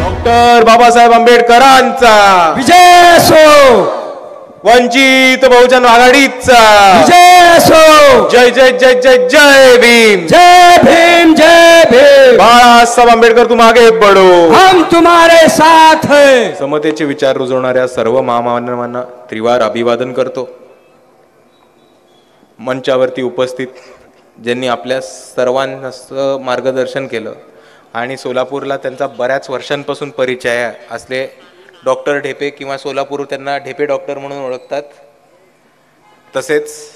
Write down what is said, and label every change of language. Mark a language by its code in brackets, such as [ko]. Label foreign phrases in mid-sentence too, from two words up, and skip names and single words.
[mr] डॉक्टर बाबासाहेब आंबेडकरांचा विजय असो. वंचित बहुजन आघाडीचा विजय असो. जय जय जय जय जय भीम. जय भीम जय भीम. [hi] बाळासाहेब आंबेडकर तुम आगे बढो, हम तुम्हारे साथ हैं. [mr] समतेचे विचार रुजवणाऱ्या सर्व महामानवांना त्रिवार अभिवादन करतो. मंचावरती उपस्थित ज्यांनी आपल्या सर्वांना मार्गदर्शन केलं आणि सोलापूरला त्यांचा बऱ्याच वर्षांपासून परिचय असले डॉक्टर ढेपे किंवा सोलापूर त्यांना ढेपे डॉक्टर म्हणून ओळखतात, तसेच